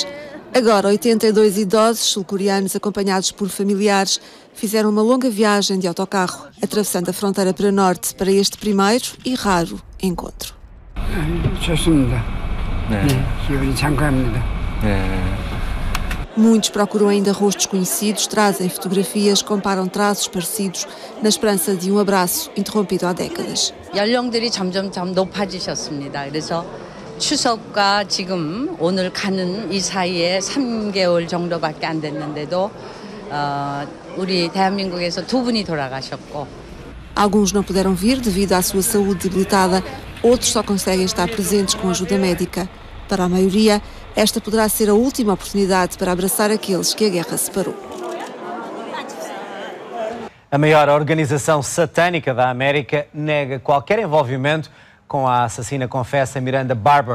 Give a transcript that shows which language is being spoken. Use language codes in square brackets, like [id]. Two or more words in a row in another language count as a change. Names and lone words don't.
[pt] Agora, 82 idosos sul-coreanos acompanhados por familiares fizeram uma longa viagem de autocarro, atravessando a fronteira para norte para este primeiro e raro encontro. Muitos procuram ainda rostos conhecidos, trazem fotografias, comparam traços parecidos, na esperança de um abraço interrompido há décadas. [ko] 연령들이 점점 높아지셨습니다. 그래서 추석과 지금 오늘 가는 이 사이에 3개월 정도밖에 안 됐는데도 우리 대한민국에서 2분이 돌아가셨고. [pt] Alguns não puderam vir devido à sua saúde debilitada, outros só conseguem estar presentes com ajuda médica. Para a maioria, esta poderá ser a última oportunidade para abraçar aqueles que a guerra separou. A maior organização satânica da América nega qualquer envolvimento com a assassina confessa Miranda Barber.